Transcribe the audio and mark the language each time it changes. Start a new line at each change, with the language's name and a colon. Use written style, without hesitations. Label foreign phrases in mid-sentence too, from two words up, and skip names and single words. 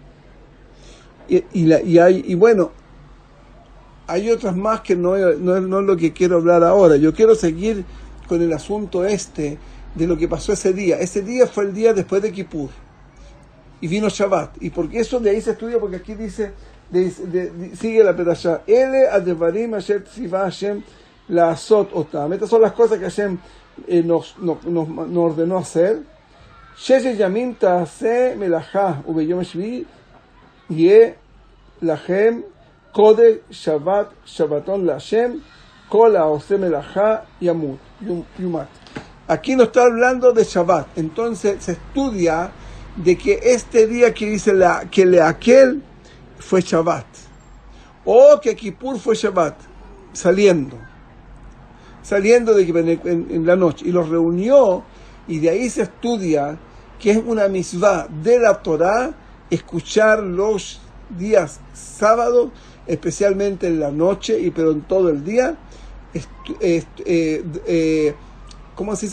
Spanish: Y bueno, hay otras más que no es lo que quiero hablar ahora. Yo quiero seguir con el asunto de lo que pasó ese día. Ese día fue el día después de Kippur. Y vino Shabbat. Y porque eso de ahí se estudia, porque aquí dice, sigue la perashá.
Hebrew: אלה הדברים אשר צוה השם לעשות אותם.
Spanish: Estas son las cosas que Hashem nos ordenó hacer.
Hebrew: ששת ימים תעשה מלאכה וביום השביעי יהיה לכם קודש שבת שבתון לה' כל העושה מלאכה יומת.
Spanish: Aquí nos está hablando de Shabbat. Entonces se estudia de que este día que dice que aquel fue Shabbat, o que Kippur fue Shabbat, saliendo en la noche, y los reunió, y de ahí se estudia que es una mitzvah de la Torah escuchar los días sábados, especialmente en la noche, pero en todo el día, ¿cómo se dice?